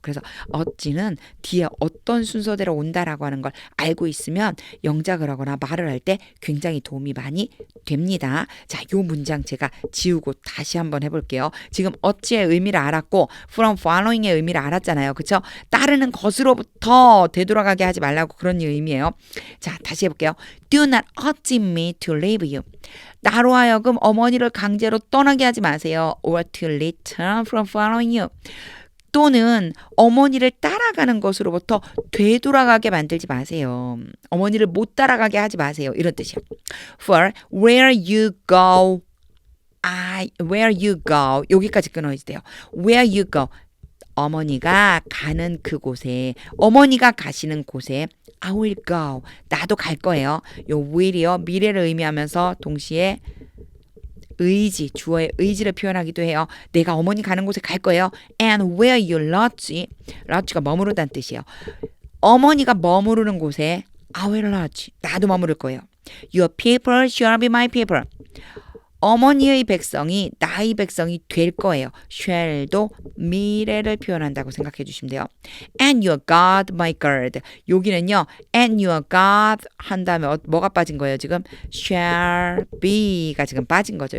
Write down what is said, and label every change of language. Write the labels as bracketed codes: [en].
[ko] 그래서 어찌는 뒤에 어떤 순서대로 온다라고 하는 걸 알고 있으면 영작을 하거나 말을 할 때 굉장히 도움이 많이 됩니다. 자, 요 문장 제가 지우고 다시 한번 해볼게요. 지금 어찌의 의미를 알았고 [en] from following [ko] 의 의미를 알았잖아요. 그렇죠? 따르는 것으로부터 되돌아가게 하지 말라고 그런 의미예요. 자, 다시 해볼게요. [en] Do not urge me to leave you. [ko] 나로 하여금 어머니를 강제로 떠나게 하지 마세요. [en] or to return from following you. [ko] 또는 어머니를 따라가는 것으로부터 되돌아가게 만들지 마세요. 어머니를 못 따라가게 하지 마세요. 이런 뜻이에요. [en] For where you go, where you go [ko] 여기까지 끊어야 돼요. [en] Where you go [ko] 어머니가 가는 그곳에 어머니가 가시는 곳에 [en] I will go [ko] 나도 갈 거예요. 요 will이요 미래를 의미하면서 동시에 의지 주어의 의지를 표현하기도 해요. 내가 어머니 가는 곳에 갈 거예요. [en] And where you lodge가 [ko] 머무르다는 뜻이에요. 어머니가 머무르는 곳에 [en] I will lodge [ko] 나도 머무를 거예요. [en] Your people shall be my people. [ko] 어머니의 백성이 나의 백성이 될 거예요. shall도 미래를 표현한다고 생각해 주시면 돼요. [en] And your God, my God. [ko] 여기는요. [en] And your God [ko] 한 다음에 뭐가 빠진 거예요? 지금 [en] shall be [ko] 가 지금 빠진 거죠.